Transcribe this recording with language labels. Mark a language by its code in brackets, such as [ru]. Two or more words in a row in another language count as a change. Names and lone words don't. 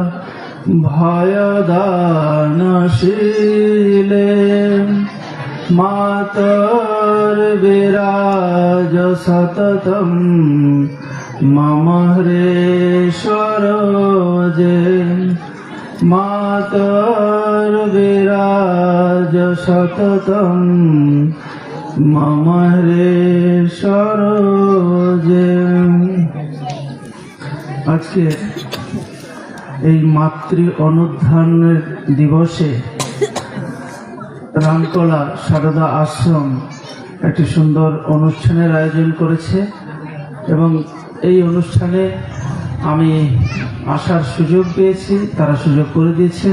[sa] भयदानशीले मातर्विराज सततं मम हृदि सरोजे मातर्विराज सततं मम हृदि सरोजे। [bn] আজকে এই মাতৃ অনুধানের দিবসে রামকলা সারদা আশ্রম একটি সুন্দর অনুষ্ঠানের আয়োজন করেছে এবং এই অনুষ্ঠানে আমি আসার সুযোগ পেয়েছি, তারা সুযোগ করে দিয়েছেন।